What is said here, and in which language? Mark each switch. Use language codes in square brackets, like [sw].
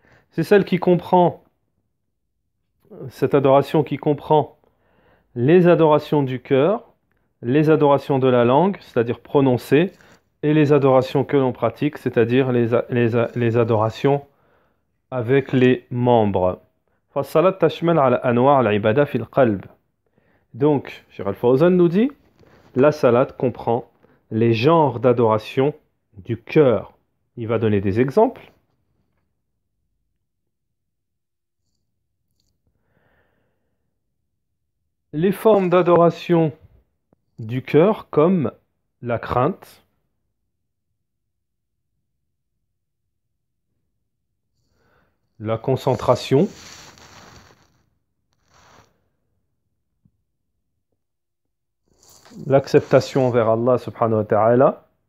[fr] C'est celle qui comprend, cette adoration qui comprend les adorations du cœur, les adorations de la langue, c'est-à-dire prononcées, et les adorations que l'on pratique, c'est-à-dire les adorations avec les membres. [ar] فالصلاة تشمل على أنواع العبادة في القلب. [fr] Donc, Cheikh Al-Fawzan nous dit, la salat comprend les genres d'adoration du cœur. Il va donner des exemples. Les formes d'adoration du cœur comme la crainte, la concentration, l'acceptation envers Allah subhanahu wa ta'ala,